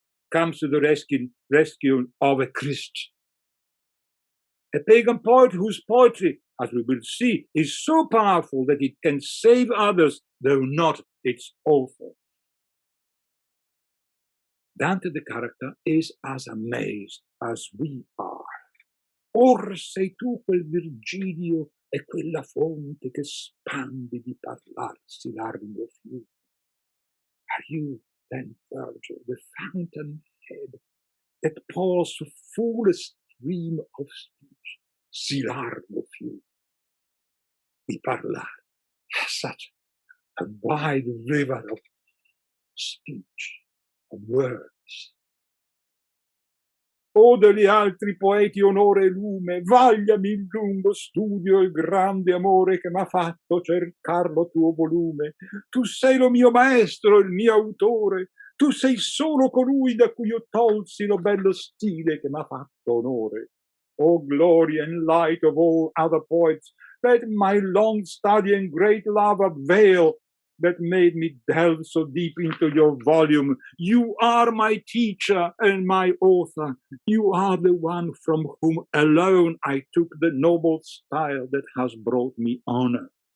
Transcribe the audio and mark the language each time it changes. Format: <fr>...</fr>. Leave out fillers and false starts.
<en>comes to the rescue of a Christian. A pagan poet whose poetry, as we will see, is so powerful that it can save others, though not its author. Dante the character is as amazed as we are.</en> <it>Or sei tu quel Virgilio e quella fonte che spandi di parlarsi largo fiume.</it> <en>Are you then, Virgil, the fountainhead that pours a full stream of speech,</en> <it>si largo fiume? Di parlare,</it> <en>such a wide river of speech, of words.</en> <it>O degli altri poeti onore e lume, vagliami il lungo studio e il grande amore che m'ha fatto cercar lo tuo volume. Tu sei lo mio maestro, il mio autore, tu sei solo colui da cui io tolsi lo bello stile che m'ha fatto onore.</it> <en>O glory and light of all other poets, let my long study and great love avail that made me delve so deep into your volume. You are my teacher and my author. You are the one from whom alone I took the noble style that has brought me honor.</en>